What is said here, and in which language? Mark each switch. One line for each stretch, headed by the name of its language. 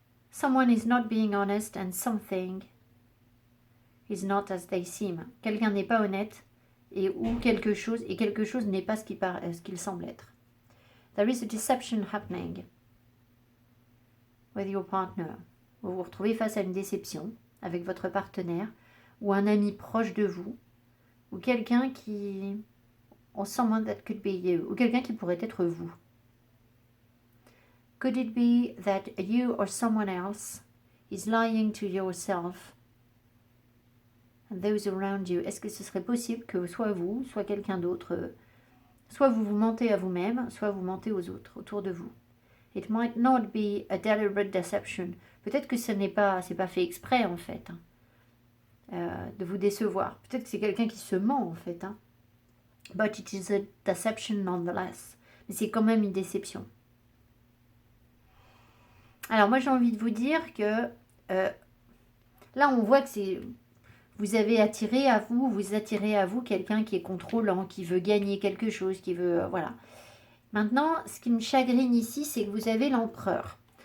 English: Someone is not being honest and something is not as they seem.
French: Quelqu'un n'est pas honnête et quelque chose n'est pas ce qu'il semble être.
English: There is a deception happening with your partner.
French: Vous vous retrouvez face à une déception avec votre partenaire ou un ami proche de vous ou quelqu'un qui
English: or someone that could be you
French: ou quelqu'un qui pourrait être vous.
English: Could it be that you or someone else is lying to yourself and those around you?
French: Est-ce que ce serait possible que soit vous, soit quelqu'un d'autre, soit vous vous mentez à vous-même, soit vous mentez aux autres autour de vous?
English: It might not be a deliberate deception.
French: Peut-être que c'est pas fait exprès en fait, hein, de vous décevoir. Peut-être que c'est quelqu'un qui se ment en fait. Hein.
English: But it is a deception nonetheless.
French: Mais c'est quand même une déception. Alors moi j'ai envie de vous dire que là on voit que vous avez attiré à vous, vous attirez à vous quelqu'un qui est contrôlant, qui veut gagner quelque chose, qui veut... voilà. Maintenant, ce qui me chagrine ici, c'est que vous avez l'empereur.